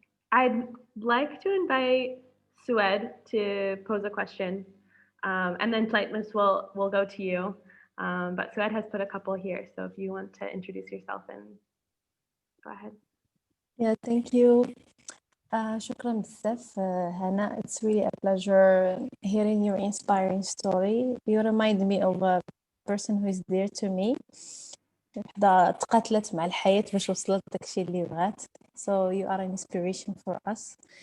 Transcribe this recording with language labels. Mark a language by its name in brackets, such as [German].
[English] I'd like to invite Sued to pose a question, and then Flightless will go to you. But Sued has put a couple here, so if you want to introduce yourself and go ahead. Yeah, thank you. [Arabic] شكرا بزاف Hannah. [English] It's really a pleasure hearing your inspiring story. You remind me of a person who is dear to me. [Arabic] وحدة تقاتلت مع الحياة باش وصلت داكشي اللي بغات. [English] So you are an inspiration for us.